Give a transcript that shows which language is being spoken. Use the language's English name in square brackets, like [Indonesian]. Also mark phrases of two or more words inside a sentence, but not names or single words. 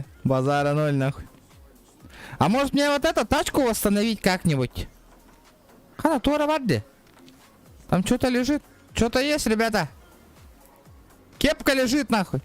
[Russian] Базара ноль, нахуй. А может мне вот эту тачку восстановить как-нибудь? Хана, тура вадди. Там что-то лежит. Что-то есть, ребята. Кепка лежит, нахуй.